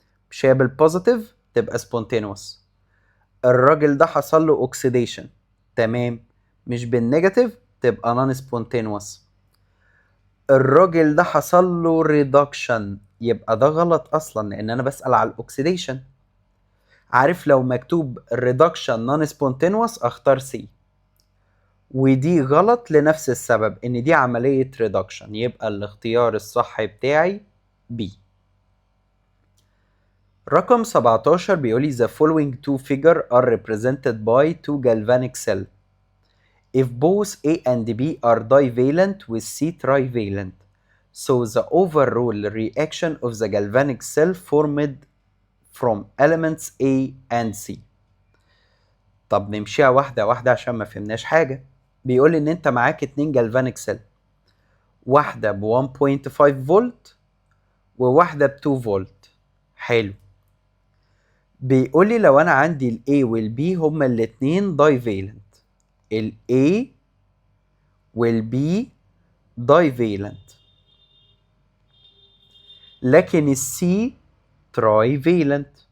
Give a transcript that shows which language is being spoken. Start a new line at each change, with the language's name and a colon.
Arabic: مش هي بالبوزيتيف تبقى سبونتينوس، الراجل ده حصل له اوكسيديشن، تمام، مش بالنيجاتيف تبقى نون سبونتينوس، الراجل ده حصل له ريدكشن، يبقى ده غلط اصلا لان انا بسأل على الاكسيديشن. عارف لو مكتوب ريدكشن نون سبونتينوس اختار سي، ودي غلط لنفس السبب ان دي عملية ريدكشن، يبقى الاختيار الصح بتاعي بي. رقم 17 بيقولي
English: the following two figure are represented by two galvanic cell if both A and B are divalent with C trivalent, so the overall reaction of the galvanic cell formed from elements A and C.
Arabic: طب نمشيها واحدة واحدة عشان ما فهمناش حاجة. بيقول ان انت معاك اتنين galvanic cell، واحدة ب 1.5 فولت وواحدة ب 2 فولت. حلو. بيقول لي لو انا عندي ال A وال B هما الاتنين divalent، ال A وال B divalent، لكن السي تراي فيلنت.